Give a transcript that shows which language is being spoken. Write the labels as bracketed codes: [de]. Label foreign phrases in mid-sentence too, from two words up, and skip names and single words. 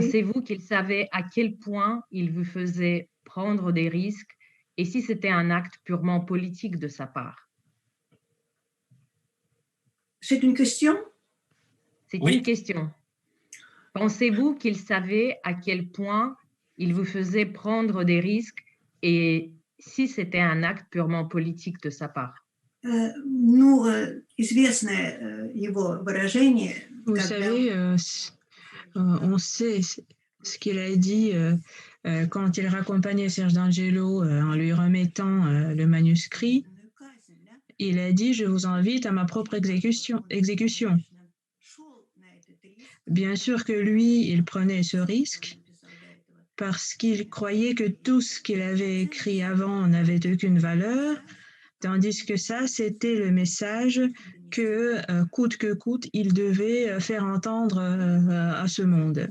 [fr] Pensez-vous qu'il savait à quel point il vous faisait prendre des risques et si c'était un acte purement politique de sa part? C'est une question? C'est Oui. une question. Pensez-vous qu'il savait à quel point il vous faisait prendre des risques et si c'était un acte purement politique de sa part? [ru] Известное его выражение. [fr] Vous savez, on sait ce qu'il a dit quand il raccompagnait Serge D'Angelo en lui remettant le manuscrit. Il a dit « Je vous invite à ma propre exécution ». Bien sûr que lui, il prenait ce risque parce qu'il croyait que tout ce qu'il avait écrit avant n'avait aucune valeur, tandis que ça, c'était le message que, coûte que coûte, il devait faire entendre à ce monde.